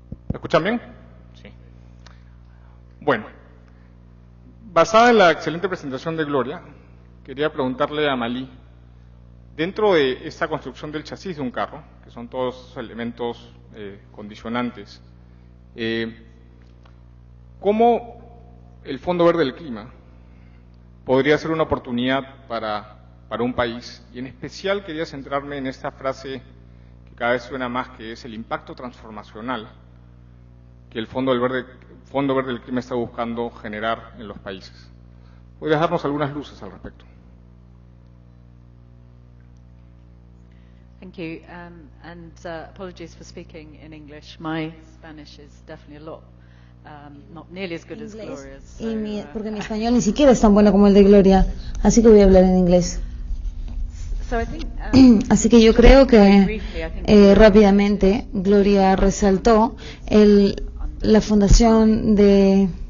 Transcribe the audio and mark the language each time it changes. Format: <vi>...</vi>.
<es>¿Me escuchan bien? Sí. Bueno, basada en la excelente presentación de Gloria, quería preguntarle a Amalí, dentro de esta construcción del chasis de un carro, que son todos esos elementos condicionantes, ¿cómo el Fondo Verde del Clima podría ser una oportunidad para un país? Y en especial quería centrarme en esta frase que cada vez suena más, que es el impacto transformacional que el Fondo Verde del Clima está buscando generar en los países. ¿Podrías darnos algunas luces al respecto?</es> <en>Thank you, and apologies for speaking in English. My Spanish is definitely a lot, not nearly as good as Gloria's. So,</en> <es>porque mi español ni siquiera es tan bueno como el de Gloria, así que voy a hablar en inglés.</es> <en>So I think,</en> <es>así que yo creo que rápidamente Gloria resaltó la fundación de</es>